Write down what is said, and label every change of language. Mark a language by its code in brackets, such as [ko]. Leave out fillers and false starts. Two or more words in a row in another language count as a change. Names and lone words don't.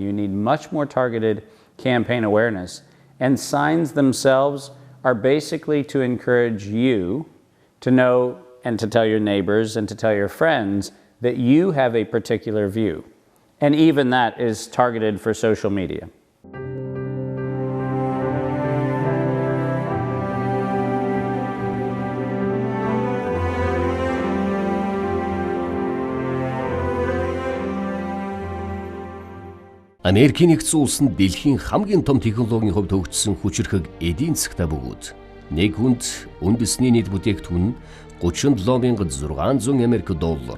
[en] You need much more targeted campaign awareness. And signs themselves are basically to encourage you to know and to tell your neighbors and to tell your friends that you have a particular view. And even that is targeted for social media. [mn] Америкийн нэгдсэн улс нь дэлхийн хамгийн том технологийн хувьд хөгжсөн хүчирхэг эдийн засагтай бөгөөд нэг хүнд үндэсний нийт бүтээгдэхүүн нь 37,600 Америк доллар.